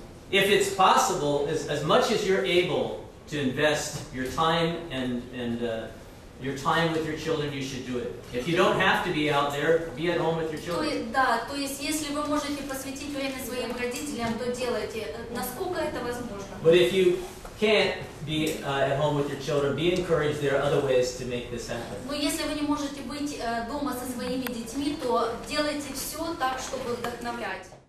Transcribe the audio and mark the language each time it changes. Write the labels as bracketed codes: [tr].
[en] If it's possible, as much as you're able to invest your time and your time with your children, you should do it. If you don't have to be out there, be at home with your children. [ru] То есть если вы можете посвятить время своим родителям, то делайте, насколько это возможно. [en] But if you can't be at home with your children, be encouraged. There are other ways to make this happen. [ru] Но если вы не можете быть дома со своими детьми, то делайте все так, чтобы вдохновлять.